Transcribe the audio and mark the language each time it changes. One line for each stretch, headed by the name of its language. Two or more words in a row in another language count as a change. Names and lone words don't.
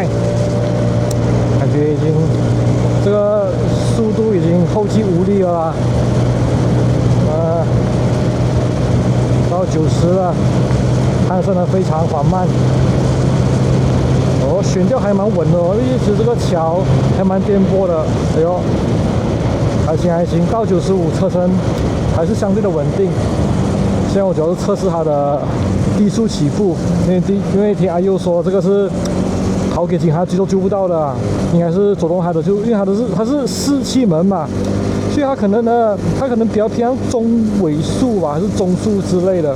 Chinese: 感覺已經這個速度已經後繼無力了啦，到90了，攀升得非常緩慢。哦，懸吊還蠻穩的哦，一直這個橋還蠻顛簸的。哎呦，還行，到95車身還是相對的穩定。現在我主要是測試它的低速起步，因為聽阿佑說這個是跑給警察局都揪不到的，應該是走動它的，就因為它是4氣門嘛，所以它可能比較偏向中尾速吧，還是中速之類的。